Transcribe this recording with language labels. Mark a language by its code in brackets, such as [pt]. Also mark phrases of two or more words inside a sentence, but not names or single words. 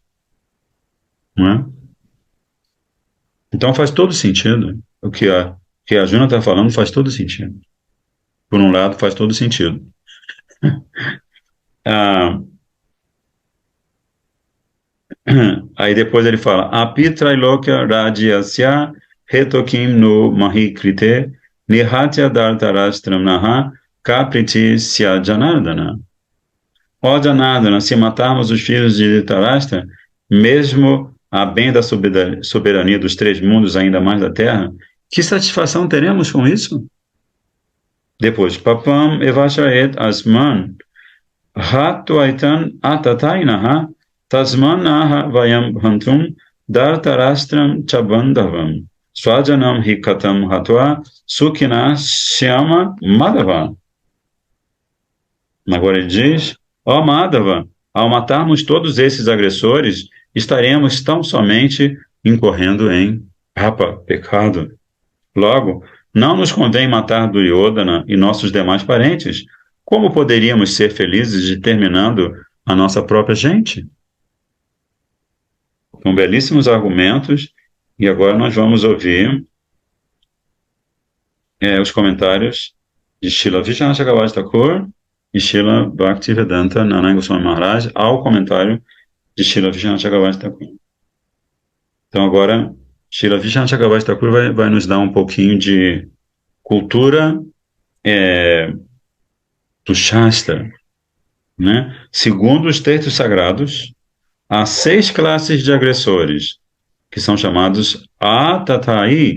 [pt] Não é? Então faz todo sentido. O que a Arjuna está falando faz todo sentido. Por um lado, faz todo sentido. [sa] Aí depois ele fala, Api Trailokya Rajyasya Hetokim no Mahikrite Nihatya Dhartarashtra Naha Kapriti Sya Janardana. [pt] Ó Janardana, se matarmos os filhos de Dhritarashtra, mesmo a bem da soberania dos três mundos, ainda mais da terra, que satisfação teremos com isso? Depois, [sa] Papam Evashaet Asman Hatuaitan Atatainaha Tasmanaha Vayam Hantum Dhartarastram Chabandavam Swajanam Hikatam Hatva Sukhina Shyama Madhava. [pt] Agora ele diz, ó Madhava, ao matarmos todos esses agressores, estaremos tão somente incorrendo em pecado. Logo, não nos convém matar Duryodhana e nossos demais parentes. Como poderíamos ser felizes determinando a nossa própria gente? São belíssimos argumentos, e agora nós vamos ouvir os comentários de Srila Vishnu Chakravarti Thakur e Srila Bhaktivedanta Narayana Goswami Maharaj ao comentário de Srila Vishnu Chakravarti Thakur. Então agora Srila Vishnu Chakravarti Thakur vai nos dar um pouquinho de cultura do Shastra, né? Segundo os textos sagrados, há 6 classes de agressores, que são chamados Atatai.